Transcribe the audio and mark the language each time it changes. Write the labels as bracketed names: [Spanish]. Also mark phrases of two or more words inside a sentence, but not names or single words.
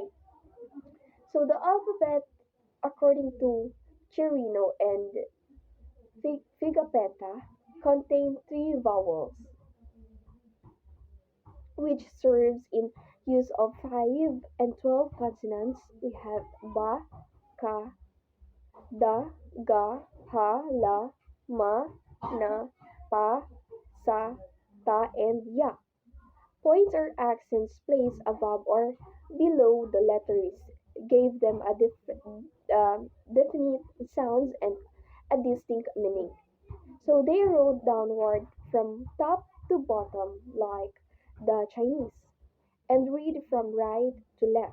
[English] So the alphabet, according to Chirino and Figapetta, contain three vowels, which serves in use of 5 and 12 consonants. We have ba, ka, da, ga, ha, la, ma, na, pa, sa, ta, and ya. Points or accents placed above or below the letters gave them a definite sounds and a distinct meaning. So they wrote downward from top to bottom like the Chinese and read from right to left.